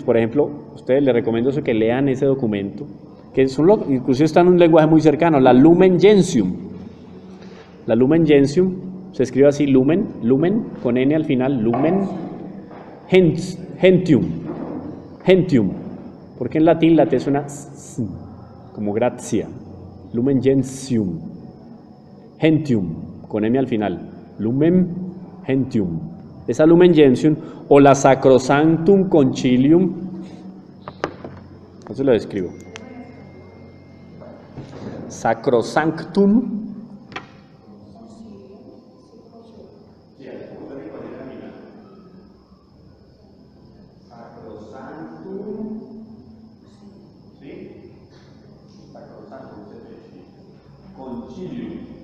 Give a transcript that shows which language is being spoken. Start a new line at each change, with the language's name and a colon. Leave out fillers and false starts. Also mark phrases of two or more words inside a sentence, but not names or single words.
Spanish: Por ejemplo, a ustedes les recomiendo que lean ese documento, que inclusive está en un lenguaje muy cercano, la Lumen Gentium. La Lumen Gentium se escribe así, lumen, con N al final, Lumen Gentium. Gentium, porque en latín la T suena como gracia. Lumen Gentium. Gentium, con M al final. Lumen Gentium. Esa Lumen Gentium o la Sacrosanctum Concilium, eso lo describo. Sacrosanctum Concilium.